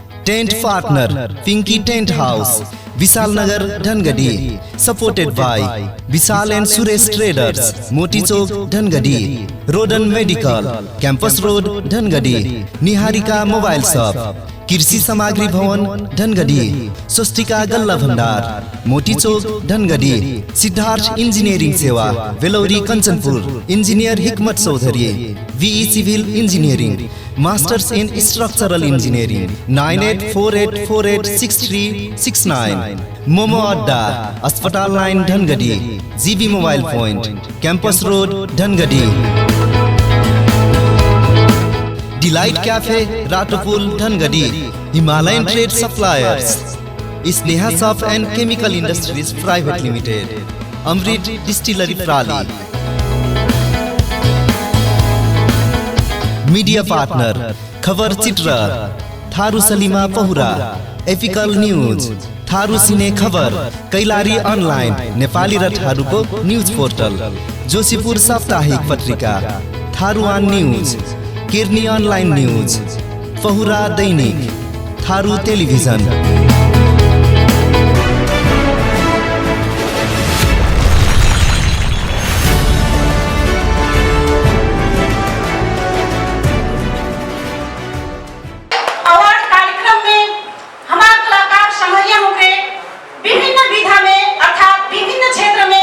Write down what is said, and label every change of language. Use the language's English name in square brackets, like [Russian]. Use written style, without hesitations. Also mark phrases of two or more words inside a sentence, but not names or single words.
[English] Tent partner Pinky Tent House, Vishal Nagar, Dhangadi. Supported by Vishal and Suresh Traders, Moti Chowk, Dhangadi. Rodan Medical, Campus Road, Dhangadi. Niharika Mobile Shop, [Nepali] कृषि सामग्री भवन, धनगढ़ी. स्वस्तिका गल्ला भंडार, मोती चौक, धनगढ़ी. सिद्धार्थ इंजीनियरिंग सेवा, वेलौरी, कंचनपुर. इंजीनियर हिकमत चौधरी, VE सिविल इंजीनियरिंग. [English] Masters in Structural Engineering. 9848486369. [Nepali] मोमो अड्डा, अस्पताल लाइन, धनगढ़ी. GB मोबाइल पॉइंट, कैंपस रोड, धनगढ़ी. डिलाइट कैफे, राटोपुल, धनगढ़ी. हिमालयन ट्रेड सप्लायर्स, स्नेहा सॉफ एंड केमिकल इंडस्ट्रीज प्राइवेट लिमिटेड. अमृत डिस्टिलरी प्राली. [English] media partner [Nepali] खबर चित्र, थारू सलीमा पहुरा. एपिकल न्यूज, थारू सिने खबर, कैलाली अनलाइन नेपाली र थारूको [English] news portal. [Nepali] जोशीपुर साप्ताहिक पत्रिका, थारूआन न्यूज. किर्नी ऑनलाइन न्यूज, पहुरा दैनिक, थारू टेलीविजन. [Hindi] अवार्ड कार्यक्रम में हमारे कलाकार संगरिया होंगे विभिन्न विधा में अर्थात विभिन्न क्षेत्र में